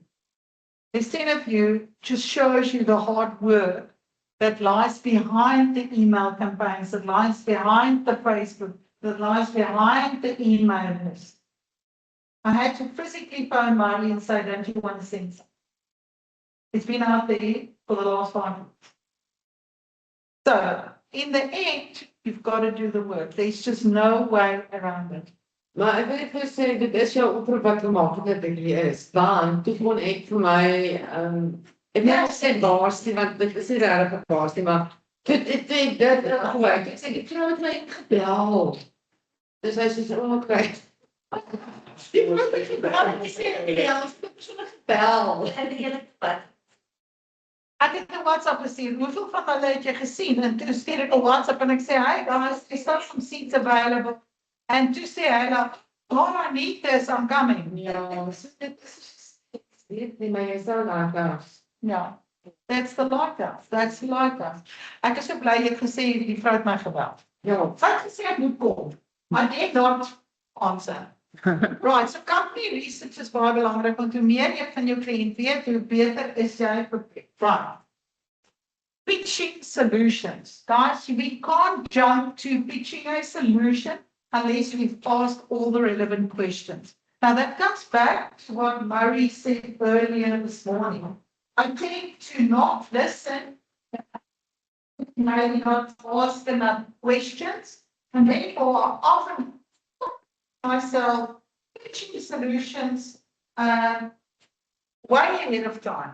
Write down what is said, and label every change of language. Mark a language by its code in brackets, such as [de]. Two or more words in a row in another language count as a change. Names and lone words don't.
[en] There's 10 of you, just shows you the hard work that lies behind the email campaigns, that lies behind the Facebook, that lies behind the email list. I had to physically phone Marley and say, don't you want to send something? It's been out there for the last 5 months. So, in the end, you've got to do the work. There's just no way around it. [af] Maar ek wil net vir sê, dit is jou oproep wat gemaak is, want toe kon ek vir my, ek wil nie sê baas nie, want dit is nie regtig 'n baas nie, maar dit gewerk, ek sê, ek het my gebel. Dus hy sê, okay. Die vrou het gebel. Ek het 'n WhatsApp gestuur. Hoeveel van hulle het jy gesien? En toe stuur ek 'n WhatsApp en ek sê, [en] "Hey guys, there's some seats available." [af] En toe sê hy, [en] "Oh, I need this, I'm coming." [af] Ja, so dit is nie, maar jy sal daar. Ja, [en] that's the lighthouse. That's the lighthouse. [af] Ek is so bly jy het gesê die vrou het my gebel. Ja. Sy het gesê ek moet kom. [en] I did not answer. Right, so company research is [af] baie belangrik, want hoe meer jy van jou kliënt weet, hoe beter is jy prepared. Right. [en] Pitching solutions. Guys, we can't jump to pitching a solution unless we've asked all the relevant questions. Now that comes back to what Murray said earlier this morning. I tend to not listen, maybe not ask enough questions, and therefore I often myself pitching solutions way ahead of time.